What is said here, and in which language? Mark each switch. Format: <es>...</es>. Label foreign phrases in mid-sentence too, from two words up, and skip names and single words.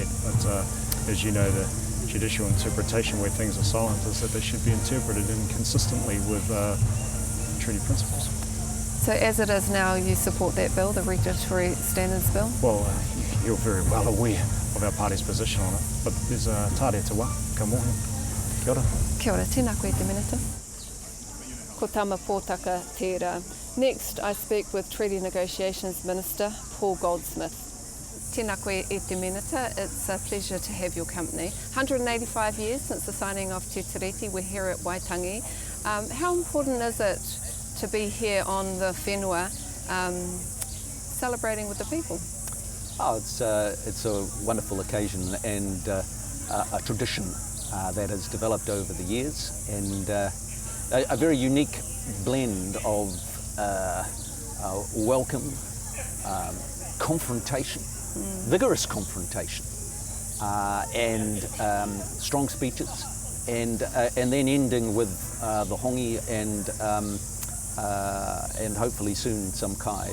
<en>But as you know, the judicial interpretation where things are silent is that they should be interpreted inconsistently with treaty principles. So as it is now, you support that bill, the Regulatory Standards Bill? Well, you're very well aware of our party's position on it. But there's a</en> <mi>tāre te wā, ka mohi. Kia ora. Kia ora, tēnā koe te minita. Ko Tama Potaka tērā.</mi> <en>Next, I speak with Treaty Negotiations Minister, Paul Goldsmith.</en> <mi>Tēnā koe e te minita.</mi> <en>It's a pleasure to have your company. 185 years since the signing of Te Tiriti. We're here at Waitangi. How important is it to be here on the whenua, celebrating with the people? Oh, it's a wonderful occasion and a tradition that has developed over the years, and a very unique blend of welcome, confrontation, vigorous confrontation, and strong speeches, and then ending with the hongi and hopefully soon some kai.</en>